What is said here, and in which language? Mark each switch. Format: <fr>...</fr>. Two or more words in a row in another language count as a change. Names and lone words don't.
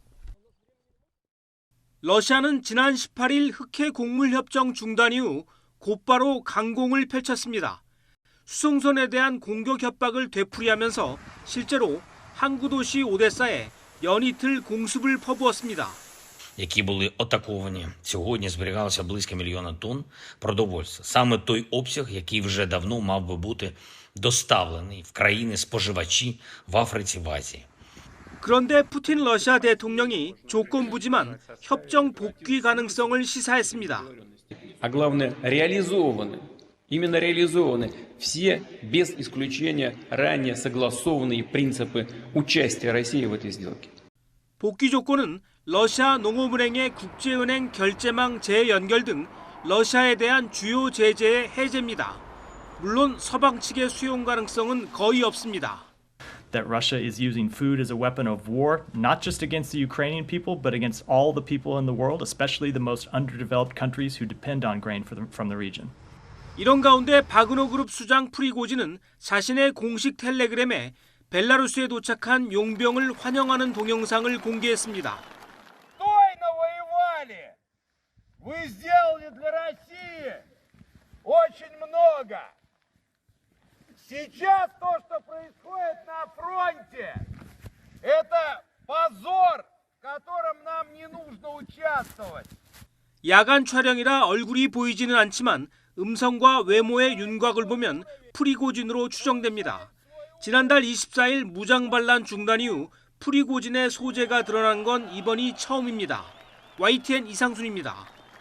<ko>러시아는 지난 18일 흑해 곡물협정 중단 이후 곧바로 강공을 펼쳤습니다. 수송선에 대한 공격 협박을 되풀이하면서 실제로 항구 도시 오데사에 연이틀 공습을 퍼부었습니다.</ko> <uk>які були атаковані. Сьогодні зберігалося близько 1 мільйона тонн продовольства. Саме той обсяг, який вже давно мав би бути доставлений в країни-споживачі в Африці, в Азії.</uk> <ko>그런데 푸틴 러시아 대통령이 조건부지만 협정 복귀 가능성을 시사했습니다.</ko> <ru>А главное, именно реализованы все, без исключения, ранее согласованные принципы участия России в этой сделке.</ru> <ko>복귀 조건은 러시아 농업은행의 국제은행 결제망 재연결 등 러시아에 대한 주요 제재의 해제입니다. 물론 서방 측의 수용 가능성은 거의 없습니다.</ko> <en>That Russia is using food as a weapon of war, not just against the Ukrainian people, but against all the people in the world, especially the most underdeveloped countries who depend on grain from the region.</en> <ko>이런 가운데 바그너 그룹 수장 프리고진은 자신의 공식 텔레그램에 벨라루스에 도착한 용병을 환영하는 동영상을 공개했습니다.</ko> <ru>Достойно воевали! Вы сделали для России очень много. Сейчас то, что происходит на фронте, это позор, в котором нам не нужно участвовать.</ru> <ko>야간 촬영이라 얼굴이 보이지는 않지만 음성과 외모의 윤곽을 보면 프리고진으로 추정됩니다. 지난달 24일 무장 반란 중단 이후 프리고진의 소재가 드러난 건 이번이 처음입니다. YTN 이상순입니다.</ko>